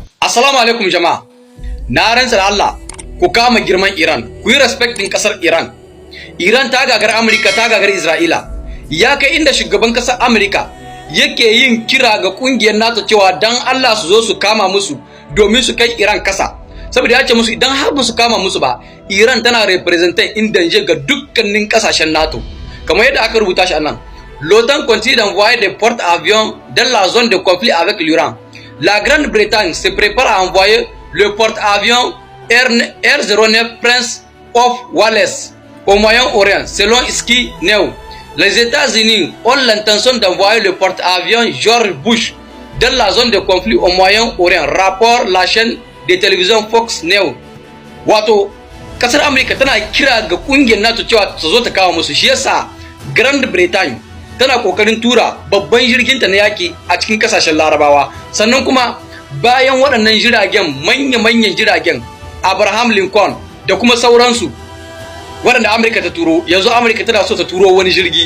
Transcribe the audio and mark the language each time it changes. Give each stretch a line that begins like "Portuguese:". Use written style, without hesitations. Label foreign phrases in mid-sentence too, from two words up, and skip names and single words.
Arabic: السلام عليكم
Hausa: jama'a. Na rantsa da Allah ku kama girman Iran, ku yi respecting kasar Iran. Iran ta gagar Amurka, ta gagar Isra'ila. Ya kai inda shugaban kasar Amurka yake yin kira ga kungiyar NATO cewa dan Allah su zo su kama musu domin su kai Iran kasa. Saboda ya ce musu idan har ba su kama musu ba, Iran tana
English: representing in danger
Hausa: ga dukkanin kasashen NATO. Kamar yadda aka rubuta shi anan.
French: L'OTAN continue d'envoyer des porte-avions dans la zone de conflit avec l'Iran. La Grande-Bretagne se prépare à envoyer le porte-avions R09 Prince of Wales au Moyen-Orient, selon Sky News. Les États-Unis ont l'intention d'envoyer le porte-avions George Bush dans la zone de conflit au Moyen-Orient, rapport la chaîne de télévision Fox News.
Hausa: Wato, kasar Amurka tana kira ga kungiyar NATO cewa ta zo ta kawo musu, shi yasa Grande-Bretagne tana kokarin tura babban jirginta na yaki a cikin kasashen Larabawa. Sannan kuma bayan waɗannan jiragen, manya-manyan jiragen Abraham Lincoln da kuma sauransu waɗanda Amurka ta turo, yanzu Amurka tana so ta turo wani jirgi.